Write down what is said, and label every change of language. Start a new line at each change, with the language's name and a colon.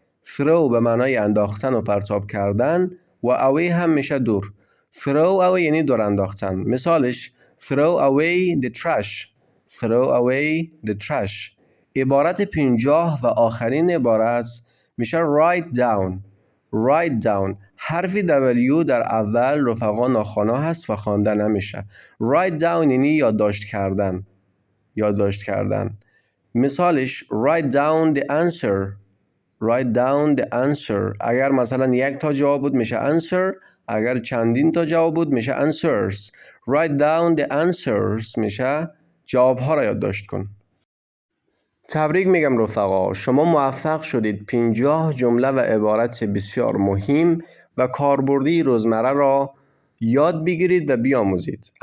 Persian: throw به معنای انداختن و پرتاب کردن و away هم میشه دور. throw away یعنی دور انداختن.
English: مثالش throw away the trash. throw away the trash.
Persian: عبارت 50 و آخرین عبارت میشه write down.
English: write down.
Persian: حرف W در اول رفقا ناخوانا هست و خوانده نمیشه. write down یعنی یادداشت کردن. یادداشت کردن.
English: مثالش write down the answer. write down the answer.
Persian: اگر مثلا یک تا جواب بود میشه answer. اگر چندین تا جواب بود میشه answers.
English: write down the answers
Persian: میشه جواب ها را یادداشت کن. تبریک میگم رفقا، شما موفق شدید 50 جمله و عبارت بسیار مهم و کاربردی روزمره را یاد بگیرید و بیاموزید.